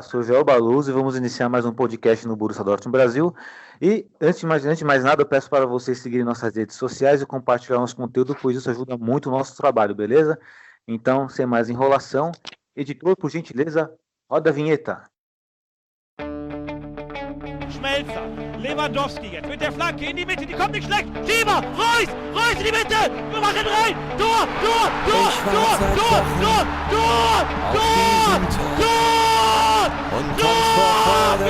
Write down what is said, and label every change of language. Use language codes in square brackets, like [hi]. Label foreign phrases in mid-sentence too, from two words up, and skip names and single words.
[pt] Sou o Joel Baluz e vamos iniciar mais um podcast no Borussia Dortmund Brasil. E antes de mais nada, eu peço para vocês seguirem nossas redes sociais e compartilhar nosso conteúdo, pois isso ajuda muito o nosso trabalho, beleza? Então, sem mais enrolação, editor, por gentileza, roda a vinheta. [de] Schmelzer, Lewandowski jetzt mit der Flanke in die Mitte, die kommt nicht schlecht. Schieber, Reus in die Mitte, wir machen rein. Tor! Und kommt vor Freude